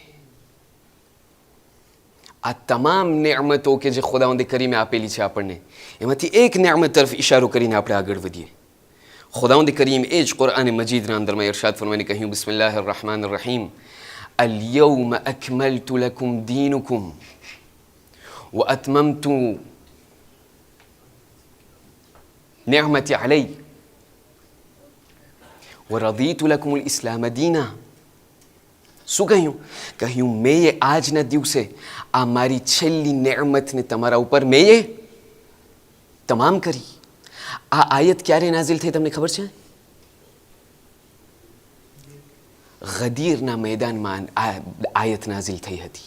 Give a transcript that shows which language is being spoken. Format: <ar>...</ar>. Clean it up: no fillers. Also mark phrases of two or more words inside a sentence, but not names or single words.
<gu>આ તમામ નેમતો કે જે ખુદાવંદે કરીમે આપેલી છે આપણને, એમાંથી એક નેમત તરફ ઇશારો કરીને આપણે આગળ વધીએ. ખુદાવંદે કરીમ એ જ કુરઆન મજીદના અંદરમાં ઇરશાદ ફરમાઈને કહ્યું,</gu> <ar>بسم الله الرحمن الرحيم، اليوم أكملت لكم دينكم وأتممت نعمتي علي ورضيت لكم الإسلام دينا.</ar> <gu>શું કહ્યું? કહ્યું મેં આજના દિવસે આ મારી છેલ્લી નેમતને તમારા ઉપર મેં તમામ કરી. આ આયત ક્યારે નાઝિલ થઈ તમને ખબર છે? ગદીરના મેદાનમાં આ આયત નાઝિલ થઈ હતી.</gu>